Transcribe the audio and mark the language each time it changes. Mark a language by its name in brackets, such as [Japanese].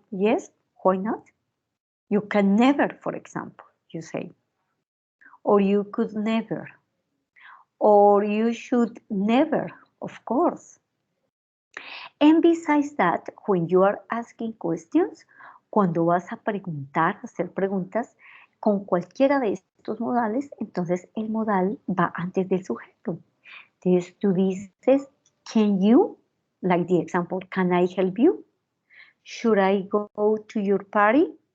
[English] Yes, why not? You can never, for example, you say. Or you could never. Or you should never, of course. And besides that, when you are asking questions, [Spanish] cuando vas a preguntar, hacer preguntas con cualquiera de estos modales, entonces el modal va antes del sujeto. Entonces tú dices, [English] can you, like the example, can I help you? Should I go to your party?